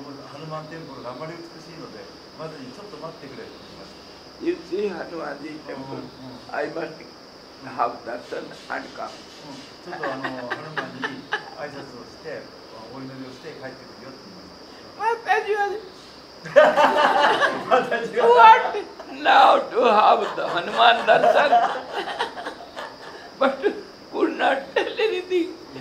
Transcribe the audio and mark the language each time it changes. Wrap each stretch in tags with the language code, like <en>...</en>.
<ja>ハヌマンテンプルがあまり美しいので、まずにちょっと待ってくれと言いました。</ja> <en>You see Hanumanji temple, I must have darshan and come.</en> <ja>ちょっとハヌマンに挨拶をして、お祈りをして帰ってくるよって言いました。</ja> <en>Mataji was what now to have the Hanuman darshan, but could not tell anything.</en>